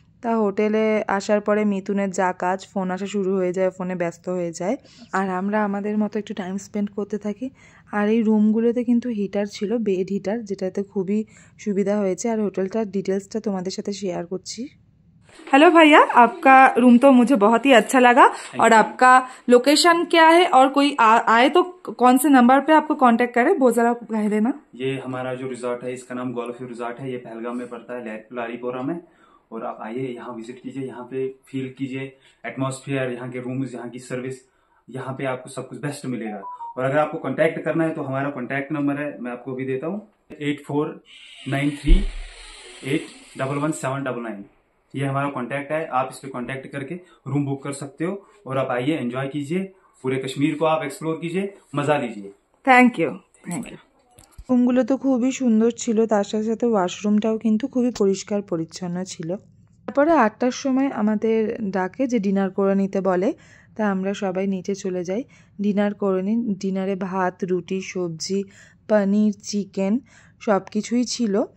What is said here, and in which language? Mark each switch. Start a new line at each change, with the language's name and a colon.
Bangla: তা হোটেলে আসার পরে মিথুনের যা কাজ, ফোন আসা শুরু হয়ে যায়, ফোনে ব্যস্ত হয়ে যায়, আর আমরা আমাদের মতো একটু টাইম স্পেন্ড করতে থাকি। আর এই রুমগুলোতে কিন্তু হিটার ছিল, বেড হিটার, যেটাতে খুবই সুবিধা হয়েছে। আর হোটেলটার ডিটেলসটা তোমাদের সাথে শেয়ার করছি।
Hindi: हेलो भैया, आपका रूम तो मुझे बहुत ही अच्छा लगा। और आपका लोकेशन क्या है, और कोई आए तो कौन से नंबर पे आपको कांटेक्ट करे, वो जरा कह देना। ये हमारा जो रिजॉर्ट है इसका नाम गोल्फ रिजॉर्ट है। ये पहलगाम में पड़ता है, लारीपोरा में। और आप आइए, यहाँ विजिट कीजिए, यहाँ पे फील कीजिए एटमॉस्फेयर, यहाँ के रूम्स, यहाँ की सर्विस, यहाँ पे आपको सब कुछ बेस्ट मिलेगा। और अगर आपको कांटेक्ट करना है तो हमारा कांटेक्ट नंबर है, मैं आपको भी देता हूँ, 8493811799। ये हमारा कांटेक्ट है, आप इस पे कांटेक्ट करके रूम बुक कर सकते हो। और आप आइए, एंजॉय कीजिए, पूरे कश्मीर को आप एक्सप्लोर कीजिए, मजा लीजिए। Thank you, thank you.
Bangla: রুমগুলো তো খুবই সুন্দর ছিল, তার সাথে সাথে ওয়াশরুমটাও কিন্তু খুবই পরিষ্কার পরিচ্ছন্ন ছিল। তারপরে 8টার সময় আমাদের ডাকে যে ডিনার করে নিতে বলে, তা আমরা সবাই নিচে চলে যাই, ডিনার করে নিই। ডিনারে ভাত, রুটি, সবজি, পনির, চিকেন সব কিছুই ছিল।